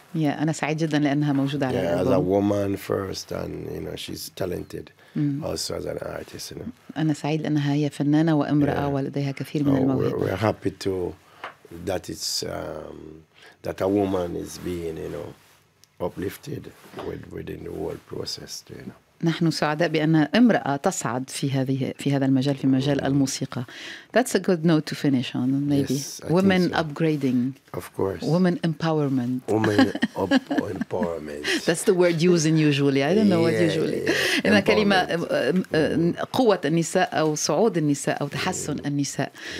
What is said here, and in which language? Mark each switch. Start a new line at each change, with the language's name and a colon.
Arabic: Yeah, أنا سعيد جدا لأنها موجودة على الألبوم.
English: As a woman first, and you know she's talented also as an artist, you know.
Arabic: أنا سعيد لأنها هي فنانة وامرأة ولديها كثير من الموهبة.
English: We're happy that it's that a woman is being, you know, uplifted within the whole process, you know.
Arabic: نحن سعداء بأن امرأة تصعد في هذا المجال, في مجال الموسيقى.
English: That's a good note to finish on, maybe. Yes, women so. Upgrading. Of course. Women empowerment. Women empowerment. That's the word used usually. I don't know what usually.
Arabic: إن كلمة قوة النساء أو صعود النساء أو تحسن النساء.